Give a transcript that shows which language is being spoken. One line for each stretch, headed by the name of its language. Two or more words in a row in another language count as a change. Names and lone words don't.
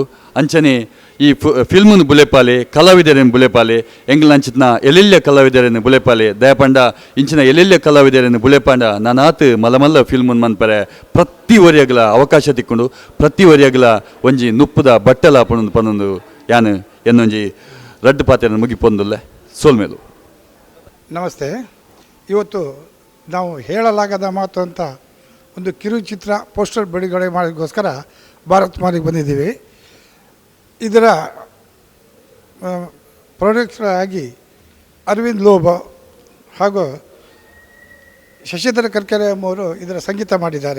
Tulu: ಅಂಚನೆ ಈ ಫಿಲ್ಮನ್ನು ಬುಲೆಪಾಲೆ ಕಲಾವಿದರನ್ನು ಬುಲೆಪಾಲೆ ಎಂಗ್ಲ ಅಂಚಿನ ಎಲ್ಲೆಲ್ಲ ಕಲಾವಿದರನ್ನು ಬುಲೆಪಾಲೆ ದಯಪಂಡ ಇಂಚಿನ ಎಲ್ಲೆಲ್ಲ ಕಲಾವಿದರನ್ನು ಬುಲೆಪಾಂಡ ನಾನಾತ್ ಮಲ್ಲ ಫಿಲ್ಮನ್ನು ಮನ್ಪರೆ ಪ್ರತಿ ಒರಿಯಗಲ ಅವಕಾಶ ತಿಕ್ಕೊಂಡು ಪ್ರತಿ ಒರಿಯಗಲ ಒಂಜಿ ನುಪ್ಪುದ ಬಟ್ಟೆಲ ಪಣೊಂದು ಪನ್ನೊಂದು ಯಾನು ಎನ್ನೊಂಜಿ ರಡ್ಡು ಪಾತ್ರೆಯನ್ನು ಮುಗಿಪೊಂದುಲ್ಲೆ ಸೋಲ್ಮೇಲು.
Kannada: ನಮಸ್ತೆ. ಇವತ್ತು ನಾವು ಹೇಳಲಾಗದ ಮಾತು ಅಂತ ಒಂದು ಕಿರುಚಿತ್ರ ಪೋಸ್ಟರ್ ಬಿಡುಗಡೆ ಮಾಡೋದಕ್ಕೋಸ್ಕರ ಭಾರತ್ ಮಾಲಿಗೆ ಬಂದಿದ್ದೀವಿ. ಇದರ ಪ್ರೊಡ್ಯೂಸರ್ ಆಗಿ ಅರವಿಂದ್ ಲೋಬೋ ಹಾಗೂ ಶಶಿಧರ್ ಕರ್ಕೆರೆ ಎಂಬುವರು ಇದರ ಸಂಗೀತ ಮಾಡಿದ್ದಾರೆ.